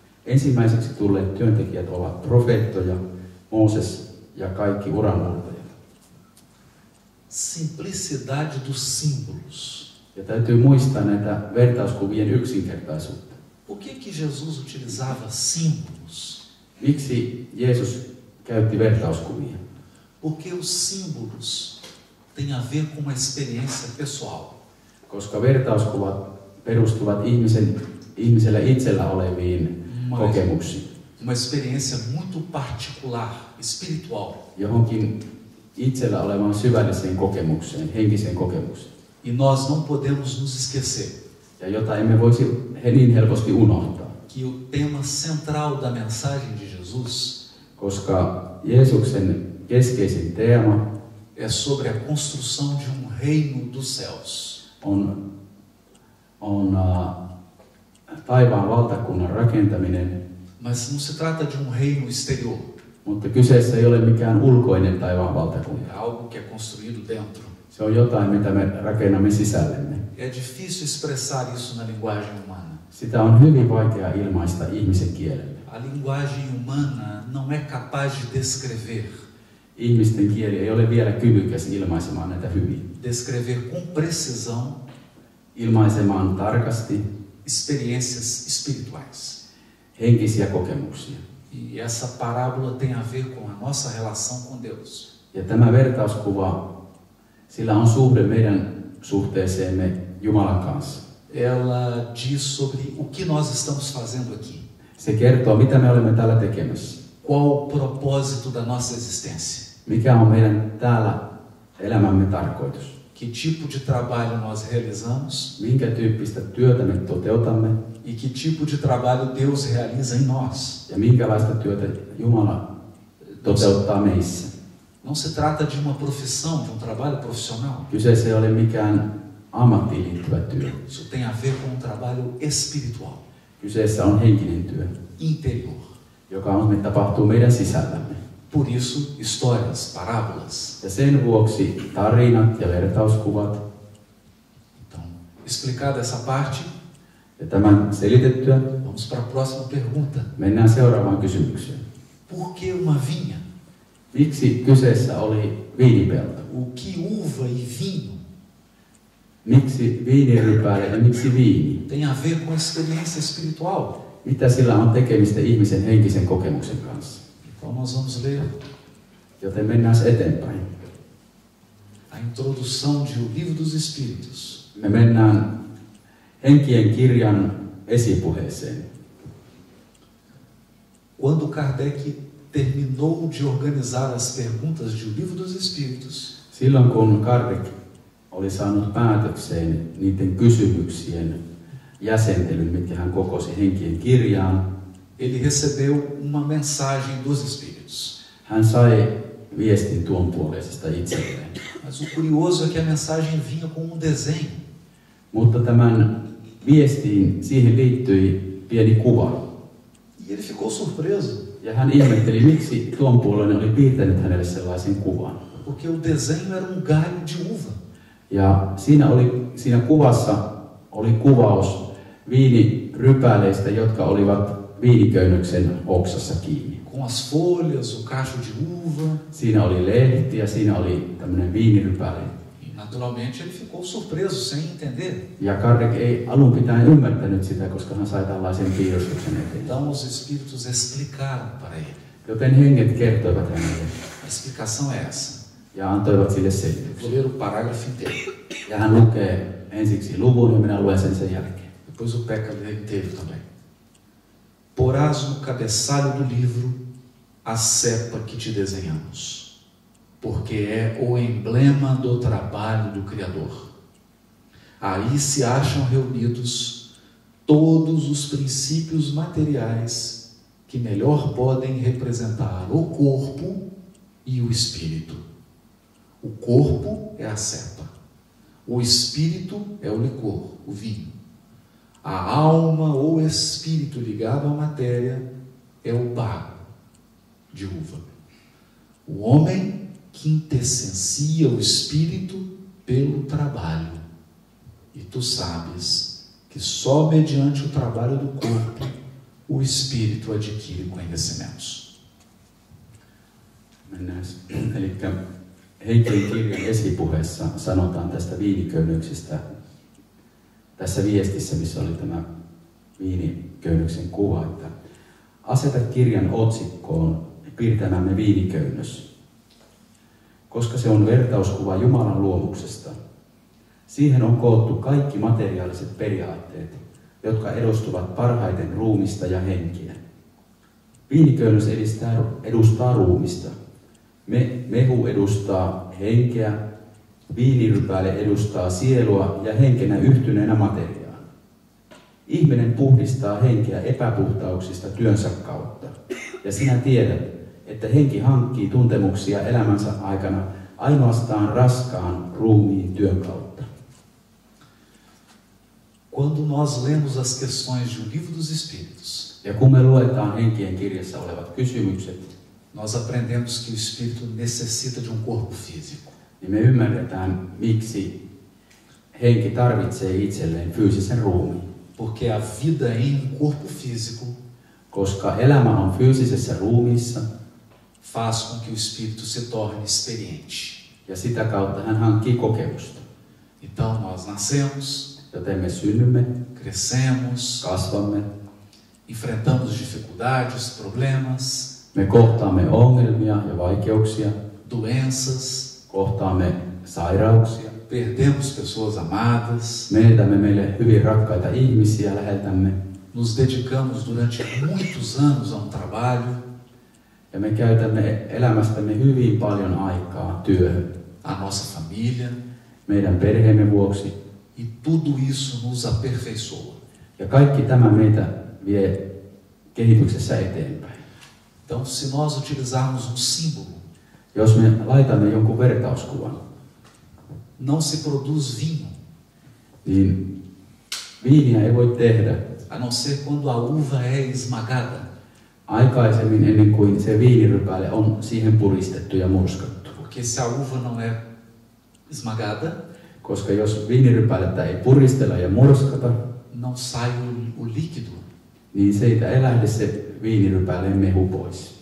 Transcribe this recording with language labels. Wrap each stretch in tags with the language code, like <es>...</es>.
<fi>Ensimmäiseksi tulleet työntekijät ovat profeettoja, Mooses ja kaikki uranuurtajat.</fi> <pt>Simplicidade dos símbolos.</pt> <fi>Ja täytyy muistaa näitä vertauskuvien yksinkertaisuutta.</fi> <pt>Por que Jesus utilizava símbolos?</pt> <fi>Miksi Jeesus käytti vertauskuvia?</fi> <pt>Porque os símbolos têm a ver com uma experiência pessoal.</pt> <fi>Koska vertauskuvat perustuvat ihmisellä itsellä oleviin kokemuksiin.</fi> <pt>Uma experiência muito particular, espiritual.</pt> <fi>Johonkin itsellä olevaan syvälliseen kokemukseen, henkiseen kokemukseen.</fi> <pt>E nós não podemos nos esquecer.</pt> <fi>Ja jota emme voisi niin helposti unohtaa.</fi> <pt>Que o tema central da mensagem de Jesus,</pt> <fi>koska Jeesuksen keskeisin teema</fi> <pt>é sobre a construção de reino dos céus.</pt> <fi>on taivaan valtakunnan rakentaminen.</fi> <pt>Mas não se trata de reino exterior.</pt> <fi>Mutta kyseessä ei ole mikään ulkoinen taivaan valtakunta.</fi> <pt>É algo que é construído dentro.</pt> <fi>Se on jotain, mitä me rakennamme sisällemme.</fi> <pt>É difícil expressar isso na linguagem humana.</pt> <fi>Sitä on hyvin vaikea ilmaista ihmisen kielellä.</fi> <pt>A linguagem humana não é capaz de descrever.</pt> <fi>Ihmisten kieli ei ole vielä kyvykäs ilmaisemaan näitä hyvin.</fi> <pt>Descrever com precisão.</pt> <fi>Ilmaisemaan tarkasti.</fi> <pt>Experiências espirituais.</pt> <fi>Henkisiä kokemuksia.</fi> <pt>E essa parábola tem a ver com a nossa relação com Deus.</pt> <fi>Ja tämä vertauskuva, sillä on suhde meidän suhteeseemme Jumalan kanssa.</fi> <pt>Ela diz sobre o que nós estamos fazendo aqui.</pt> <fi>Se kertoo, mitä me olemme täällä tekemässä.</fi> <pt>Qual o propósito da nossa existência?</pt> <fi>Mikä on meidän täällä elämämme tarkoitus?</fi> <pt>Que tipo de trabalho nós realizamos?</pt> <fi>Minkä tyyppistä työtä me toteutamme?</fi> <pt>E que tipo de trabalho Deus realiza em nós?</pt> <fi>Ja minkälaista työtä Jumala toteuttaa meissä?</fi> <pt>Não se trata de uma profissão, de trabalho profissional.</pt> <fi>Kyseessä ei ole mikään ammattiin liittyvä työ.</fi> <pt>Isso tem a ver com trabalho espiritual.</pt> <fi>Kyseessä on henkinen työ,</fi> <pt>interior,</pt> <fi>joka tapahtuu meidän sisällämme.</fi> <pt>Por isso, histórias, parábolas.</pt> <fi>Ja sen vuoksi tarinat ja vertauskuvat.</fi> <pt>Então, explicada essa parte,</pt> <fi>ja tämän selitettyä,</fi> <pt>vamos para a próxima pergunta.</pt> <fi>Mennään seuraavaan kysymykseen.</fi> <pt>Por que uma vinha?</pt> <fi>Miksi kyseessä oli viinipelto?</fi> <pt>O que uva e vinho?</pt> <fi>Miksi viinirypäle ja miksi viini?</fi> <pt>Tem a ver com a experiência espiritual.</pt> <fi>Mitä sillä on tekemistä ihmisen henkisen kokemuksen kanssa?</fi> <pt>Então nós vamos ler.</pt> <fi>Joten mennään eteenpäin.</fi> <pt>A introdução de O Livro dos Espíritos.</pt> <fi>Me mennään Henkien kirjan esipuheeseen.</fi> <pt>Quando Kardec terminou de organizar as perguntas de O Livro dos Espíritos,</pt> <fi>silloin kun Kardec oli saanut päätökseen niiden kysymyksien jäsentelyn, mitkä hän kokosi Henkien kirjaan,</fi> <pt>ele recebeu uma mensagem dos Espíritos.</pt> <fi>Hän sai viestin tuon puoleisesta itselleen.</fi> <pt>Mas o curioso é que a mensagem vinha com desenho.</pt> <fi>Mutta tämän viestiin siihen liittyi pieni kuva.</fi> <pt>E ele ficou surpreso.</pt> <fi>Ja hän ihmetteli, miksi tuon puoleinen oli piirtänyt hänelle sellaisen kuvan.</fi> <pt>Porque o desenho era galho de uva.</pt> <fi>Ja siinä kuvassa oli kuvaus viinirypäleistä, jotka olivat viiniköynnöksen oksassa kiinni.</fi> <pt>Com as folhas, o cacho de uva.</pt> <fi>Siinä oli lehti ja siinä oli tämmöinen viinirypäle.</fi> <pt>E naturalmente ele ficou surpreso, sem entender.</pt> <fi>Ja Kardec ei alun pitäen ymmärtänyt sitä, koska hän sai tällaisen piirustuksen eteen.</fi> <pt>Então os espíritos explicaram para ele.</pt> <fi>Joten henget kertoivat hänelle.</fi> <pt>A explicação é essa.</pt> <fi>Ja antoivat sille selityksen.</fi> <pt>Vou ler o parágrafo inteiro.</pt> <fi>Ja hän lukee ensiksi luvun ja minä luen sen jälkeen.</fi> <pt>Depois o Peca lê inteiro também. Porás no cabeçalho do livro a cepa que te desenhamos, porque é o emblema do trabalho do Criador. Aí se acham reunidos todos os princípios materiais que melhor podem representar o corpo e o espírito. O corpo é a cepa, o espírito é o licor, o vinho. A alma ou espírito ligado à matéria é o bago de uva. O homem quintessencia o espírito pelo trabalho. E tu sabes que só mediante o trabalho do corpo o espírito adquire conhecimentos.</pt> <fi>Mennään. Eli Henkien kirjan esipuheessa sanotaan tästä viiniköynnöksestä tässä viestissä, missä oli tämä viiniköynnöksen kuva, että aseta kirjan otsikkoon piirtämämme viiniköynnös, koska se on vertauskuva Jumalan luomuksesta. Siihen on koottu kaikki materiaaliset periaatteet, jotka edustuvat parhaiten ruumista ja henkiä. Viiniköynnös edustaa ruumista. Mehu edustaa henkeä, viinirypäle edustaa sielua ja henkenä yhtyneenä materiaan. Ihminen puhdistaa henkeä epäpuhtauksista työnsä kautta. Ja sinä tiedät, että henki hankkii tuntemuksia elämänsä aikana ainoastaan raskaan ruumiin työn kautta.</fi> <pt>Quando nós lemos as questões do Livro dos Espíritos,</pt> <fi>ja kun me luetaan henkien kirjassa olevat kysymykset,</fi> <pt>nós aprendemos que o espírito necessita de um corpo físico.</pt> <fi>Niin me ymmärretään, miksi henki tarvitsee itselleen fyysisen ruumiin.</fi> <pt>Porque a vida em um corpo físico,</pt> <fi>koska elämä on fyysisessä ruumiissa,</fi> <pt>faz com que o espírito se torne experiente.</pt> <fi>Ja sitä kautta hän hankkii kokemusta.</fi> <pt>Então nós nascemos,</pt> <fi>joten me synnymme,</fi> <pt>crescemos,</pt> <fi>kasvamme,</fi> <pt>enfrentamos dificuldades, problemas,</pt> <fi>me kohtaamme ongelmia ja vaikeuksia,</fi> <pt>doenças,</pt> <fi>kohtaamme sairauksia,</fi> <pt>perdemos pessoas amadas,</pt> <fi>menetämme meille hyvin rakkaita ihmisiä läheltämme,</fi> <pt>nos dedicamos durante muitos anos a um trabalho,</pt> <fi>ja me käytämme elämästämme hyvin paljon aikaa työhön,</fi> <pt>a nossa família,</pt> <fi>meidän perheemme vuoksi,</fi> <pt>e tudo isso nos aperfeiçoa.</pt> <fi>Ja kaikki tämä meitä vie kehityksessä eteenpäin.</fi> <pt>Então, se nós utilizarmos um símbolo,</pt> <fi>jos me laitamme jonkun vertauskuvan,</fi> <pt>não se produz vinho,</pt> <fi>niin viiniä ei voi tehdä,</fi> <pt>a não ser quando a uva é esmagada.</pt> <fi>Aikaisemmin ennen kuin se viinirypäle on siihen puristettu ja murskattu.</fi> <pt>Porque se a uva não é esmagada,</pt> <fi>koska jos viinirypälettä ei puristella ja murskata,</fi> <pt>não sai o líquido.</pt> <fi>Niin siitä ei lähde se viinirypäleen mehu pois.</fi>